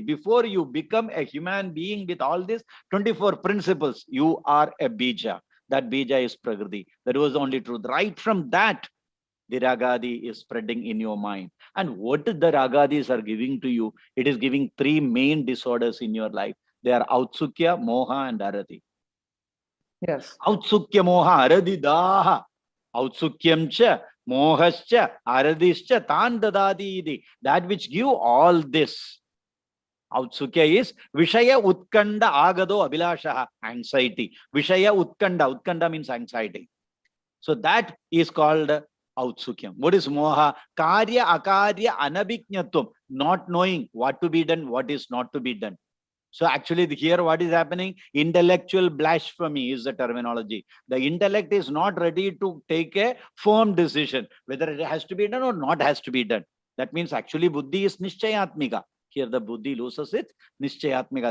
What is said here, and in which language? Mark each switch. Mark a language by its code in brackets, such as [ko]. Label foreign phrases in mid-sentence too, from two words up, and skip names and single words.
[en] Before you become a human being with all these 24 principles, you are a bija. That bija is prakriti. That was the only truth. Right from that, the rāgādi is spreading in your mind. And what the rāgādis are giving to you? It is giving three main disorders in your life. They are autsukya, moha, and arati. Yes. [sa] Autsukya, moha, aradidaha. Autsukyam cha, mohascha, aradischa, tan dadadi idi. [en] That which give all this. [sa] Autsukya is Vishaya Utkanda Agado Abhilashaha, anxiety. Vishaya Utkanda. [en] Utkanda means anxiety. So that is called Autsukyam. What is moha? [sa] Karya, akarya, anabhijñatvam. [en] Not knowing what to be done, what is not to be done. So actually here what is happening? Intellectual blasphemy is the terminology. The intellect is not ready to take a firm decision, whether it has to be done or not has to be done. That means actually buddhi is nishchayatmika. Here the buddhi loses its nishchayatmika.